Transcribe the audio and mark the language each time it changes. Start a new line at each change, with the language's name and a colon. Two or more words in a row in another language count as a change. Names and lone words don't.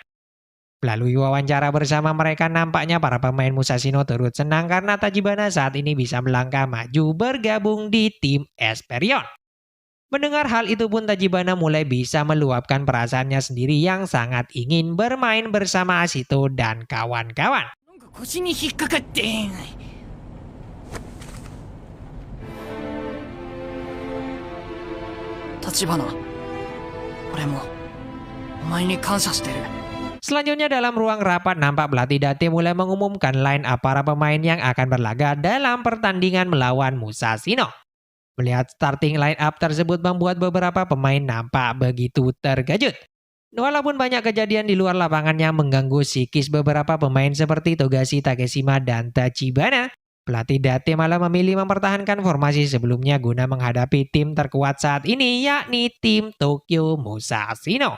Indonesian: Melalui wawancara bersama mereka, nampaknya para pemain Musashino turut senang karena Tachibana saat ini bisa melangkah maju bergabung di tim Esperion. Mendengar hal itu pun Tachibana mulai bisa meluapkan perasaannya sendiri yang sangat ingin bermain bersama Ashito dan kawan-kawan.
Japanese: 腰に引っかかって立花俺もお前に感謝してる
Indonesian: Selanjutnya dalam ruang rapat, nampak pelatih Date mulai mengumumkan
English: line up
Indonesian: para pemain yang akan berlaga dalam pertandingan melawan Musashino. Melihat
English: starting line up
Indonesian: tersebut membuat beberapa pemain nampak begitu terkejut. Walaupun banyak kejadian di luar lapangan yang mengganggu psikis beberapa pemain seperti Togashi, Takeshima, dan Tachibana, pelatih Date malah memilih mempertahankan formasi sebelumnya guna menghadapi tim terkuat saat ini, yakni tim Tokyo Musashino.